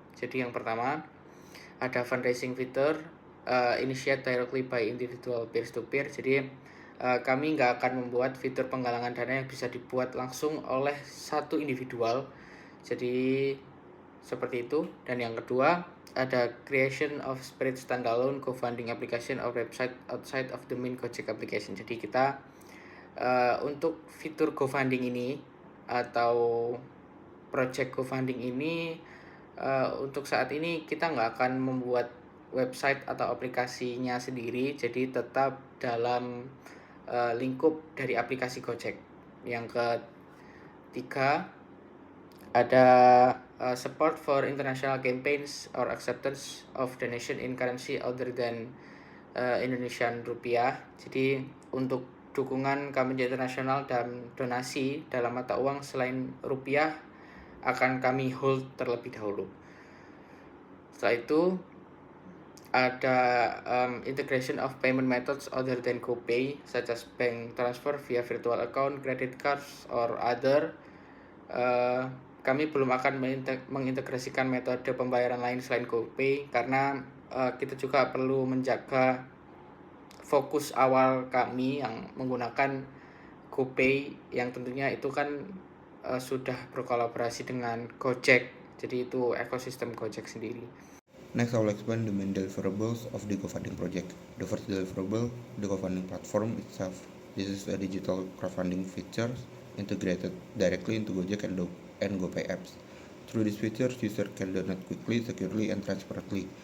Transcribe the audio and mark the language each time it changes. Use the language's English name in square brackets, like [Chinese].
[Indonesian] Jadi yang pertama ada [English] fundraising fitur, initiate directly by individual peer-to-peer. [Indonesian] Jadi kami nggak akan membuat fitur penggalangan dana yang bisa dibuat langsung oleh satu individual. Jadi seperti itu. Dan yang kedua [English] ada creation of Spirit standalone co-funding application or website outside of the main Gojek application. [Indonesian] Jadi kita untuk fitur co-funding ini atau project co-funding ini untuk saat ini kita nggak akan membuat website atau aplikasinya sendiri, jadi tetap dalam lingkup dari aplikasi Gojek. Yang ketiga, ada [English] support for international campaigns or acceptance of donation in currency other than Indonesian rupiah. [Indonesian] Jadi untuk dukungan kampanye internasional dan donasi dalam mata uang selain rupiah akan kami hold terlebih dahulu. Setelah itu ada [English] integration of payment methods other than GoPay, such as bank transfer via virtual account, credit cards, or other. [Indonesian] Kami belum akan mengintegrasikan metode pembayaran lain selain GoPay karena kita juga perlu menjaga fokus awal kami yang menggunakan GoPay yang tentunya itu kan sudah berkolaborasi dengan Gojek, jadi itu ekosistem Gojek sendiri. [English] Next, I will explain the main deliverables of the GoFunding project. The first deliverable, the GoFunding platform itself. This is a digital crowdfunding feature integrated directly into Gojek and GoPay apps. Through these features, users can donate quickly, securely, and transparently.